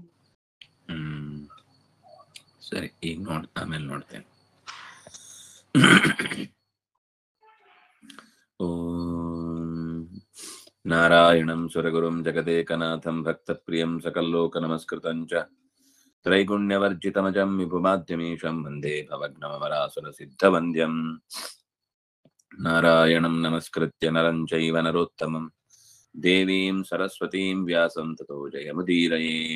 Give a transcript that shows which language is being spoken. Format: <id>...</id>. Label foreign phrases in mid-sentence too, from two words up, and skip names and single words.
<kn>ಸರಿ, ಈಗ ಆಮೇಲೆ ನೋಡ್ತೇನೆ.</kn> <sa>ಓಂ ನಾರಾಯಣಂ ಸುರಗುರುಂ ಜಗದೇಕನಾಥಂ ಭಕ್ತಪ್ರಿಯಂ ಸಕಲ್ಲೋಕನಮಸ್ಕೃತಂ ಚ ತ್ರೈಗುಣ್ಯವರ್ಜಿತಮಜಂ ವಿಭುಮಾದ್ಯಮೀಶಂ ವಂದೇ ಭವಗ್ನಮರಾಸುರಸಿದ್ಧವಂದ್ಯಂ. ನಾರಾಯಣಂ ನಮಸ್ಕೃತ್ಯ ನರಂ ಚೈವ ನರೋತ್ತಮಂ ದೇವೀಂ ಸರಸ್ವತೀಂ ವ್ಯಾಸಂ ತತೋ ಜಯಮುದೀರಯೇ.</sa>